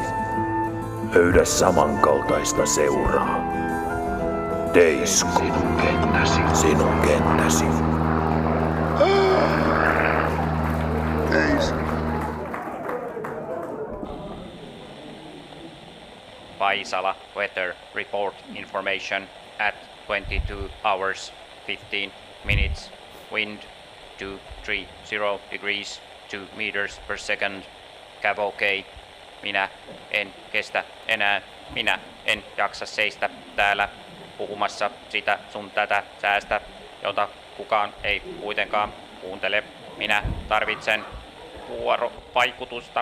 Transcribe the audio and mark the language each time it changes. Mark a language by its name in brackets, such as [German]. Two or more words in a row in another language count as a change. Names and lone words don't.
[Finnish] Löydä samankaltaista seuraa. Teisko. Sinun kenttäsi. [English] Vaisala weather report information at 22 hours 15 minutes. Wind 230 degrees 2 meters per second. [Finnish] Cavalcade. Minä en kestä enää. Minä en jaksa seistä täällä puhumassa sitä sun tätä säästä, jota kukaan ei kuitenkaan kuuntele. Minä tarvitsen vuorovaikutusta.